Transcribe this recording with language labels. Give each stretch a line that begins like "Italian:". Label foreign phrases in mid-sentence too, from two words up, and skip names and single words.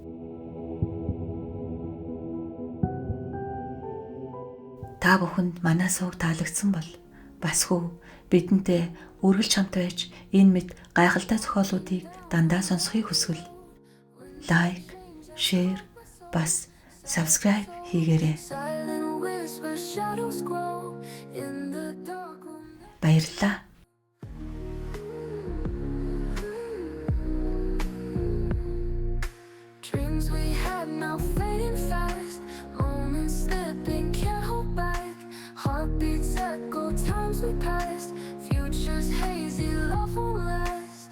Mongolian: Та бүхэнд манай сууг таалагдсан бол бас хүү бидэнтэй үргэлж хамт байж энэ мэд гайхалтай зохиолуудыг дандаа сонсохыг хүсвэл лайк, шеэр, бас subscribe хийгээрэй. Баярлалаа.
English: Dreams we had now fading fast, moments slipping, can't hold back. Heartbeats echo times we passed, futures hazy, love won't last.